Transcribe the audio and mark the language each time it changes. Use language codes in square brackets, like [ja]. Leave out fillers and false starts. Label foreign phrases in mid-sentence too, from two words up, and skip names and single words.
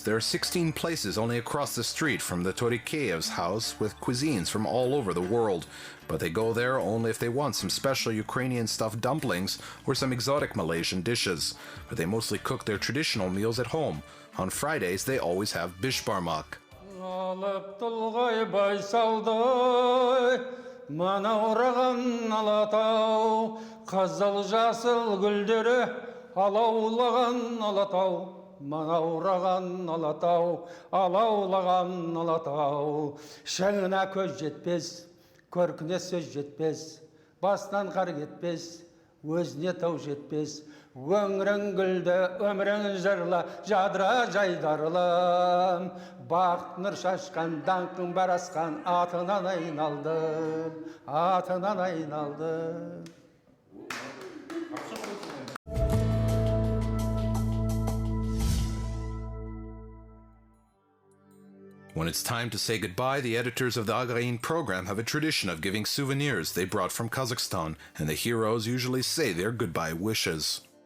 [en] There are 16 places only across the street from the Turekeev's house with cuisines from all over the world. But they go there only if they want some special Ukrainian stuffed dumplings or some exotic Malaysian dishes. But they mostly cook their traditional meals at home. On Fridays, they always have bishbarmak. [kk] Алаулаған Алатау, манаураған Алатау, алаулаған Алатау. Шаңына көз жетпес, көркіне сөз жетпес, басынан қар кетпес, өзіне тау жетпес. Өңірің гүлді, өмірің жырла, жадыра жайдарлым. Бақыт нұр шашқан, даңқың бар асқан, атынан айналдым, атынан айналдым. [en] When it's time to say goodbye, the editors of the Aghain program have a tradition of giving souvenirs they brought from Kazakhstan, and the heroes usually say their goodbye wishes.